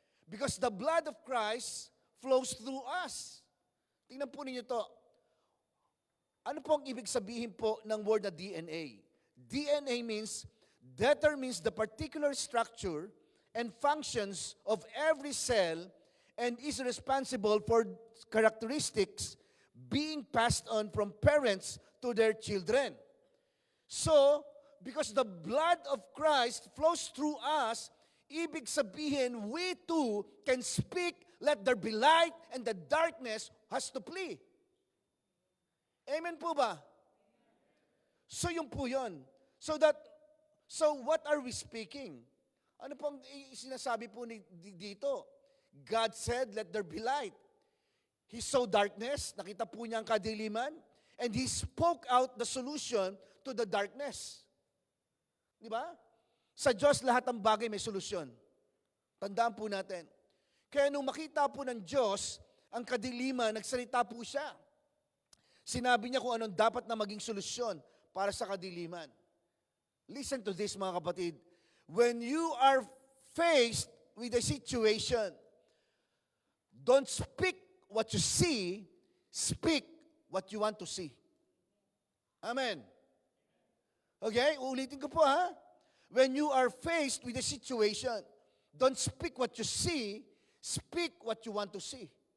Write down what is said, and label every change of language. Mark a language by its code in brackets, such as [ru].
[en] Because the blood of Christ flows through us. [tl] Tingnan po ninyo to. Ano po ang ibig sabihin po ng word na DNA? [en] DNA determines the particular structure and functions of every cell and is responsible for characteristics being passed on from parents to their children. So, because the blood of Christ flows through us, [tl] ibig sabihin, [en] we too can speak, let there be light, and the darkness has to flee. [tl] Amen po ba? So yun po yun. [en] So what are we speaking? [tl] Ano pong sinasabi po dito? [en] God said, let there be light. He saw darkness, [tl] nakita po niya ang kadiliman, [en] and He spoke out the solution to the darkness. [tl] Di ba? Sa Diyos, lahat ng bagay may solusyon. Tandaan po natin. Kaya nung makita po ng Diyos ang kadiliman, nagsalita po siya. Sinabi niya kung anong dapat na maging solusyon para sa kadiliman. [en] Listen to this, [tl] mga kapatid. [en] When you are faced with a situation, don't speak what you see, speak what you want to see. Amen. Okay, [tl] uulitin ko po ha. [en] When you are faced with a situation, don't speak what you see, speak what you want to see.